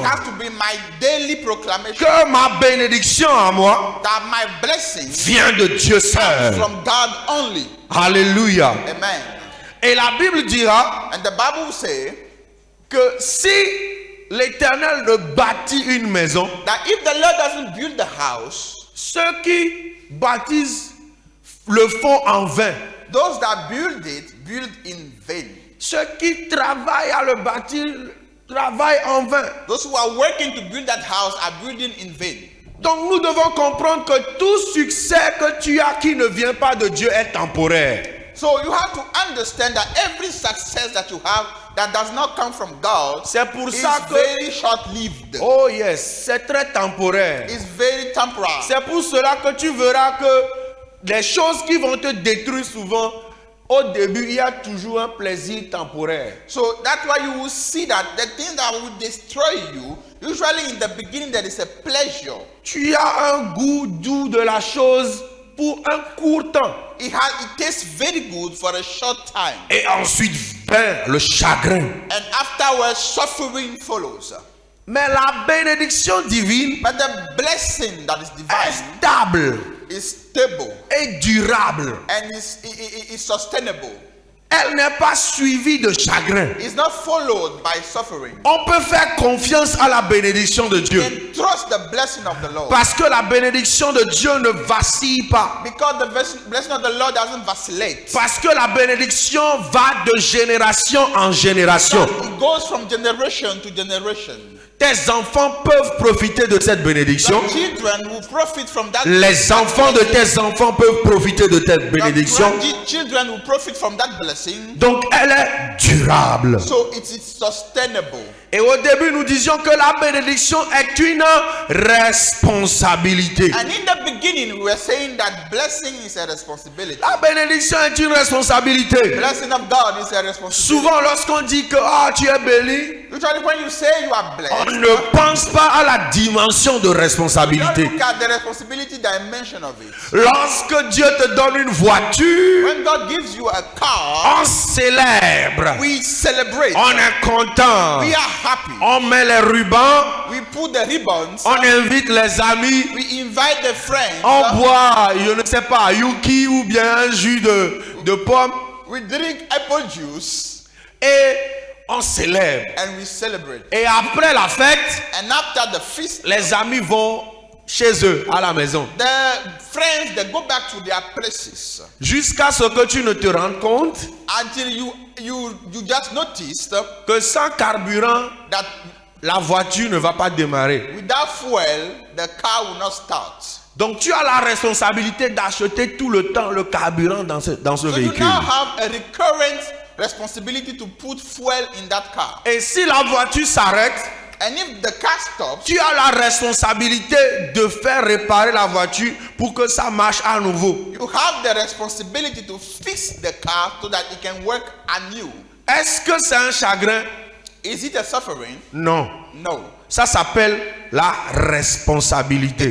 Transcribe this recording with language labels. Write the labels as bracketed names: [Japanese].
[English] It has to be my daily proclamation [French] Que ma bénédiction à moi [English] that my blessing [French] vient de Dieu [English] comes [French] seul. [English] from God only. [French] Alléluia. [English] Amen. [French] Et la Bible dira [English] And the Bible will say [French] que si l'Éternel ne bâtit une maison, [English] that if the Lord doesn't build the house, [French] ceux qui bâtissent le font en vain. [English] those that build it build in vain. [French] Ceux qui travaillent à le bâtir travaillent en vain. [English] Those who are working to build that house are building in vain. [French] Donc nous devons comprendre que tout succès que tu as qui ne vient pas de Dieu est temporaire. [English] So you have to understand that every success that you have that does not come from God [French] C'est pour [English] is [French] ça que [English] very short-lived. oh yes, [French] c'est très temporaire. [English] It's very temporal. [French] C'est pour cela que tu verras que les choses qui vont te détruire souvent, au début, il y a toujours un plaisir temporaire. [English] So that's why you will see that the thing that will destroy you, usually in the beginning there is a pleasure. [French] Tu as un goût doux de la chose pour un court temps. [English] It tastes very good for a short time. [French] Et ensuite vient le chagrin. [English] And afterwards, suffering follows. [French] Mais la bénédiction divine [English] But the blessing that is [French] est [English] divine [French] stable [English] is stable [French] et durable. [English] and is sustainable. [French] Elle n'est pas suivie de chagrin. [English] It's not followed by suffering. [French] On peut faire confiance à la bénédiction de Dieu. [English] And trust the blessing of the Lord. [French] Parce que la bénédiction de Dieu ne vacille pas. [English] Because the blessing of the Lord doesn't vacillate. [French] Parce que la bénédiction va de génération en génération. [English] It goes from generation to generation. [French] Tes enfants peuvent profiter de cette bénédiction. [English] Your children will profit from that. [French] Les enfants de tes enfants peuvent profiter de cette bénédiction. [English] Your children will profit from that blessing. [French] Donc elle est durable. [English] So it is sustainable. [French] Et au début, nous disions que la bénédiction est une responsabilité. [English] And in the beginning, we were saying that blessing is a responsibility. [French] La bénédiction est une responsabilité. [English] Blessing of God is a responsibility. [French] Souvent, lorsqu'on dit que tu es béni, [English] Usually, when you say you are [French] on [English] blessed, [French] ne pense pas à la dimension de [English] you don't [French] responsabilité. [English] look at the responsibility dimension of it. [French] Lorsque Dieu te donne une voiture, [English] When God gives you a car, [French] on célèbre, [English] we celebrate. [French] on est content, [English] We are happy. [French] on met les rubans, [English] We put the ribbons. [French] on invite les amis, [English] We invite the friends. [French] on boit, je ne sais pas, Yuki ou bien un jus de pomme [English] We drink apple juice [French] et on célèbre. [English] and we celebrate. [French] Et après la fête, [English] And after the feast, [French] les amis vont chez eux, à la maison. [English] the friends they go back to their places [French] Jusqu'à ce que tu ne te rendes compte [English] until you just noticed [French] que sans carburant, [English] that [French] la voiture ne va pas démarrer. [English] without fuel the car will not start. [French] Donc tu as la responsabilité d'acheter tout le temps le carburant dans ce [English] So you [French] véhicule. [English] now have a recurrent responsibility to put fuel in that car. [French] Et si la voiture s'arrête, [English] And if the car stops, [French] tu as la responsabilité de faire réparer la voiture pour que ça marche à nouveau. [English] you have the responsibility to fix the car so that it can work anew. [French] Est-ce que c'est un chagrin? [English] Is it a suffering? [French] Non. [English] No. [French] Ça s'appelle la responsabilité.